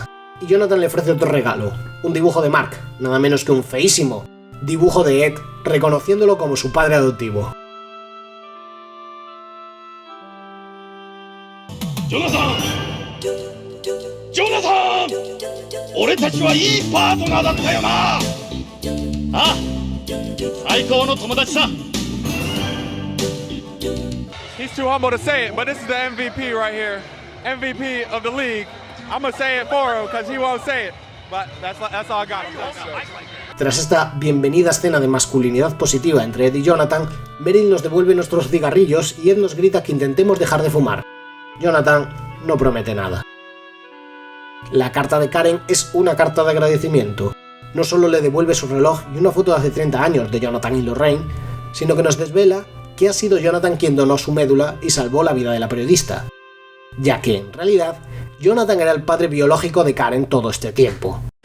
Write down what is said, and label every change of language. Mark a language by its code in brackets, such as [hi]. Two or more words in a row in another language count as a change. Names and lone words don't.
[es] Y Jonathan le ofrece otro regalo, un dibujo de Mark, nada menos que un feísimo dibujo de Ed, reconociéndolo como su padre adoptivo. ¡Jonathan! ¡Jonathan! [ja] ¡俺たちはいいパートナーだったよな! ¡Ah! ¡最高の友達さ! [en] He's too humble to say it, but this is the MVP right here. MVP of the league. I'm gonna say it for him because he won't say it. But that's all I got. [es] Tras esta bienvenida escena de masculinidad positiva entre Ed y Jonathan, Meryl nos devuelve nuestros cigarrillos y Ed nos grita que intentemos dejar de fumar. Jonathan no promete nada. La carta de Karen es una carta de agradecimiento. No solo le devuelve su reloj y una foto de hace 30 años de Jonathan y Lorraine, sino que nos desvela que ha sido Jonathan quien donó su médula y salvó la vida de la periodista, ya que, en realidad, Jonathan era el padre biológico de Karen todo este tiempo.